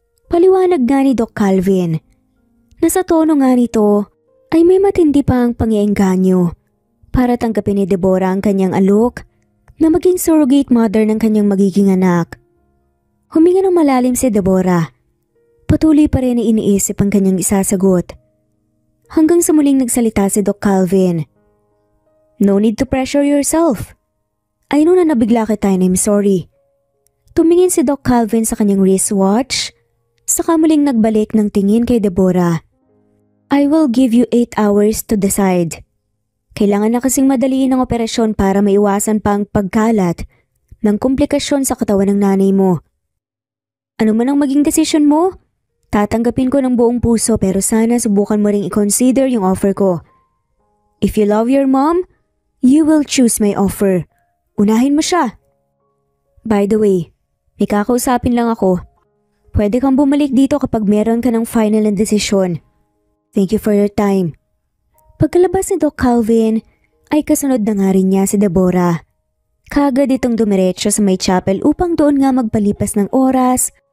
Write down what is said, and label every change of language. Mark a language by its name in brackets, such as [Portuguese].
[Filipino] Paliwanag nga ni Doc Calvin. Nasa tono nga nito ay may matindi pa ang pang-iengganyo para tanggapin ni Deborah ang kanyang alok na maging surrogate mother ng kanyang magiging anak. Huminga ng malalim si Deborah. Patuloy pa rin na iniisip ang kanyang isasagot. Hanggang sa muling nagsalita si Doc Calvin. [English] No need to pressure yourself. I know na nabigla kita and I'm sorry. [Filipino] Tumingin si Doc Calvin sa kanyang wristwatch, saka muling nagbalik ng tingin kay Deborah. [English] I will give you 8 hours to decide. [Filipino] Kailangan na kasing madaliin ang operasyon para maiwasan pa ang pagkalat ng komplikasyon sa katawan ng nanay mo. Ano man ang maging desisyon mo, tatanggapin ko ng buong puso pero sana subukan mo ring i-consider yung offer ko. [English] If you love your mom, you will choose my offer. [Filipino] Unahin mo siya. By the way, may kakausapin lang ako. Pwede kang bumalik dito kapag meron ka ng final na desisyon. [English] Thank you for your time. [Filipino] Pagkalabas ni Doc Calvin, ay kasunod na nga rin niya si Deborah. Kaagad itong dumiretso sa may chapel upang doon nga magpalipas ng oras